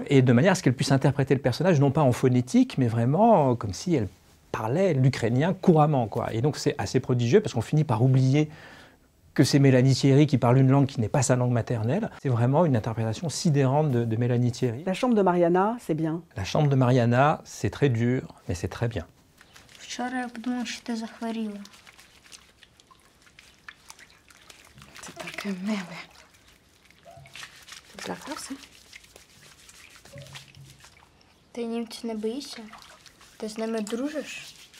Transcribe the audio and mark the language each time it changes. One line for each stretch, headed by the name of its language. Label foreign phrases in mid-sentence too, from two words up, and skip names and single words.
French: Et de manière à ce qu'elle puisse interpréter le personnage, non pas en phonétique, mais vraiment comme si elle parlait l'ukrainien couramment, quoi. Et donc c'est assez prodigieux parce qu'on finit par oublier que c'est Mélanie Thierry qui parle une langue qui n'est pas sa langue maternelle. C'est vraiment une interprétation sidérante de Mélanie Thierry. La chambre de Mariana, c'est bien. La chambre de Mariana, c'est très dur, mais c'est très bien.
Ukrainian: Вчора я подумала, що ти захворіла. Це таке миле. Ти злякався? Ти німців не боїшся? Ти з ними дружиш?